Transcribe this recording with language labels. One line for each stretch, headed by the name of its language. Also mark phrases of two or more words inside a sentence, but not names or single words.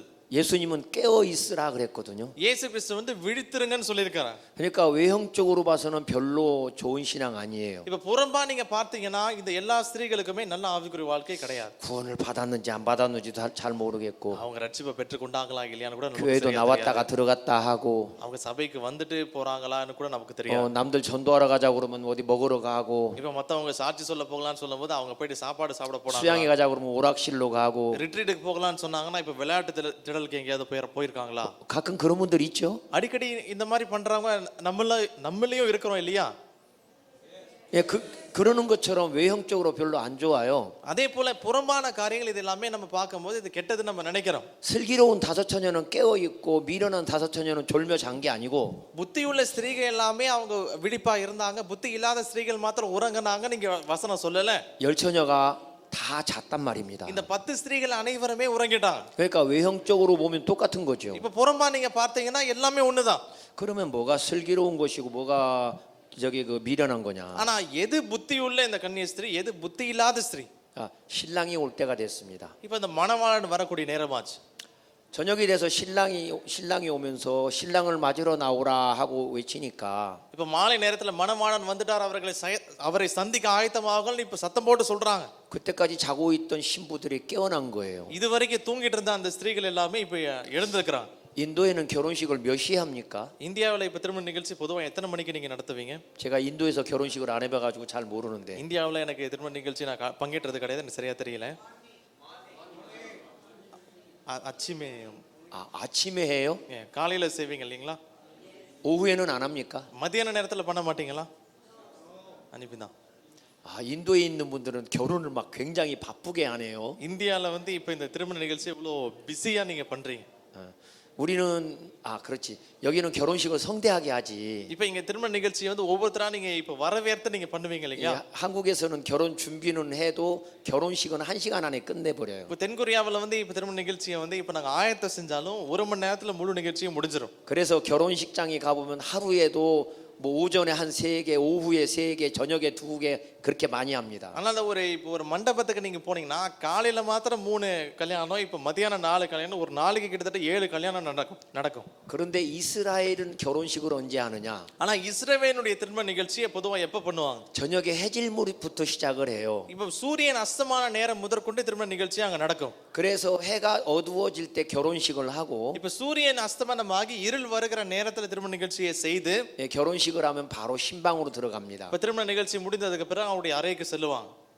Korean: 예수님은 깨어 있으라 그랬거든요.
Tamil: இயேசு கிறிஸ்து வந்து விழித்திருங்கன்னு சொல்லியிருக்காரு.
Korean: 그러니까 외형적으로 봐서는 별로 좋은 신앙 아니에요.
Tamil: இப்ப புறம்பா நீங்க பார்த்தீங்கன்னா இந்த எல்லா ஸ்திரீகளுக்குமே நல்ல ஆவிக்குரிய வாழ்க்கை கிடையாது.
Korean: 구원을 받았는지 안 받았는지도 잘 모르겠고
Tamil: அவங்க ரட்சிப்பை பெற்றுக் கொண்டாங்களா இல்லையான்னு கூட நமக்கு
Korean: 교회도
Tamil: சரியா
Korean: 나왔다가
Tamil: தெரியாது.
Korean: 들어갔다 하고
Tamil: அவங்க சபைக்கு வந்துட்டு போறாங்களான்னு கூட நமக்கு தெரியாது.
Korean: 남들 전도하러 가자 그러면 어디 먹으러 가고
Tamil: இப்ப மத்தவங்க சாட்சி சொல்ல போகலாம்னு சொல்லும்போது அவங்க போயிட்டு சாப்பாடு சாப்பிட போறாங்க.
Korean: 수양회 가자 그러면 오락실로 가고
Tamil: ரிட்ரீட்டுக்கு போகலாம்னு சொன்னாங்கன்னா இப்ப விளையாட்டு திடலுக்கு எங்கேயாவது போயிருக்காங்களா?
Korean: 가끔 그런 분들 있죠.
Tamil: அடிக்கடி இந்த மாதிரி பண்றவங்க நம்மளையும் இருக்கிறோம் இல்லையா?
Korean: 예, 그러는 것처럼 외형적으로 별로 안 좋아요.
Tamil: அதே போல புறம்பான காரியங்கள் இது எல்லாமே நம்ம பார்க்கும்போது இது கெட்டது நம்ம நினைக்கிறோம்.
Korean: 슬기로운 5처녀는 깨어 있고 미련한 5처녀는 졸며 잔 게 아니고
Tamil: புத்தியுள்ள ஸ்திரீகள் எல்லாமே அவங்க விழிப்பா இருந்தாங்க, புத்தி இல்லாத ஸ்திரீகள் மாத்திரம் உறங்கினாங்க நீங்க வசனம் சொல்லல.
Korean: 열처녀가 다 잤단 말입니다.
Tamil: இந்த 10 ஸ்திரீகள் அனைவருமே உறங்கிட்டாங்க.
Korean: 그러니까 외형적으로 보면 똑같은 거죠.
Tamil: இப்ப புறம்பா நீங்க பார்த்தீங்கன்னா எல்லாமே ஒண்ணுதான்.
Korean: 그러면 뭐가 슬기로운 것이고 뭐가 저기 그 미련한 거냐?
Tamil: ஆனா எது புத்தியுள்ள இந்த கன்னிய ஸ்திரீ, எது புத்தி இல்லாத ஸ்திரீ?
Korean: 신랑이 올 때가 됐습니다.
Tamil: இப்ப இந்த மணவாளன் வரக்கூடிய நேரமாச்சு.
Korean: 저녁이 돼서 신랑이 오면서 신랑을 맞으러 나오라 하고 외치니까
Tamil: இப்ப மாலை நேரத்துல மணவாளன் வந்துட்டார், அவரை சந்திக்க ஆயத்தமாகணும் இப்ப சத்தம் போட்டு சொல்றாங்க.
Korean: 그때까지 자고 있던 신부들이 깨어난 거예요.
Tamil: இதுவரைக்கும் தூங்கிட்டு இருந்த அந்த ஸ்திரீகள் எல்லாமே இப்ப எழுந்திருக்கிறாங்க.
Korean: 인도에는 결혼식을 몇 시에 합니까?
Tamil: இந்தியாவில் இப்ப திருமண நிகழ்ச்சி பொதுவா எத்தனை மணிக்கு நீங்க நடத்துவீங்க?
Korean: 제가 인도에서 결혼식을 안 해봐가지고 잘 모르는데.
Tamil: இந்தியாவில் எனக்கு திருமண நிகழ்ச்சி நான் பங்கேற்றது கிடையாது, எனக்கு சரியா தெரியல.
Korean: 아침에 해요?
Tamil: காலையில செய்வீங்க இல்லைங்களா?
Korean: 오후에는 안 합니까?
Tamil: மத்தியான நேரத்துல பண்ண மாட்டீங்களா? அனுப்பிதான்.
Korean: 인도에 있는 분들은 결혼을 막 굉장히 바쁘게 하네요.
Tamil: இந்தியாவில் வந்து இப்ப இந்த திருமண நிகழ்ச்சி இவ்வளோ பிஸியா நீங்க பண்றீங்க.
Korean: 우리는 그렇지. 여기는 결혼식을 성대하게 하지.
Tamil: இப்ப இங்க திருமண நிகழ்ச்சி வந்து ஒவ்வொருத்தரா நீங்க இப்ப வரவேற்று நீங்க பண்ணுவீங்க இல்லையா?
Korean: 한국에서는 결혼 준비는 해도 결혼식은 1시간 안에 끝내 버려요.
Tamil: இப்ப தென்கொரியாவில் வந்து இப்ப திருமண நிகழ்ச்சியை வந்து இப்ப நாங்க ஆயத்தம் செஞ்சாலும் 1 மணி நேரத்துல முழு நிகழ்ச்சியும் முடிஞ்சிடும்.
Korean: 그래서 결혼식장에 가보면 하루에도 뭐 오전에 한 3개, 오후에 3개, 저녁에 2개 그렇게 많이 합니다.
Tamil: அதனால இப்போ ஒரு மண்டபத்துக்கு நீங்க போனீங்கன்னா காலையில மாத்திரம் 3 கல்யாணம், இப்போ மதியானம் 4 கல்யாணம், ஒரு நாளைக்கு கிட்டத்தட்ட 7 கல்யாணம் நடக்கும்.
Korean: 그런데 이스라엘은 결혼식을 언제 하느냐?
Tamil: ஆனா இஸ்ரவேலுடைய திருமண நிகழ்ச்சியை பொதுவா எப்ப பண்ணுவாங்க?
Korean: 저녁에 해질무렵부터 시작을 해요.
Tamil: இப்போ சூரியன் அஸ்தமான நேரம் முதற்கொண்டு திருமண நிகழ்ச்சி அங்க நடக்கும்.
Korean: 그래서 해가 어두워질 때 결혼식을 하고
Tamil: இப்போ சூரியன் அஸ்தமனமாகி இருள் வருகிற நேரத்துல திருமண நிகழ்ச்சியை செய்து
Korean: 결혼식을 하면 바로 신방으로 들어갑니다.
Tamil: இப்போ திருமண நிகழ்ச்சி முடிந்ததுக்கு பிறகு அவருடைய அறைக்கு செல்லுவாங்க.